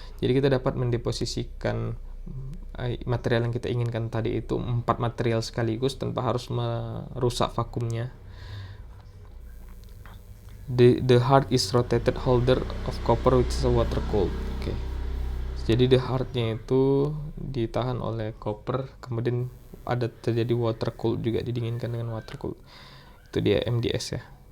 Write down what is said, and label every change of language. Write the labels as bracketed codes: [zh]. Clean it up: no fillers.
[id] Jadi kita dapat mendeposisikan material yang kita inginkan tadi itu 4 material sekaligus tanpa harus merusak vakumnya. [en] The heart is rotated holder of copper which is a water cooled. [id] Oke. Jadi the heartnya itu ditahan oleh copper, kemudian ada terjadi water cooled juga, didinginkan dengan water cooled. Itu dia MDS ya.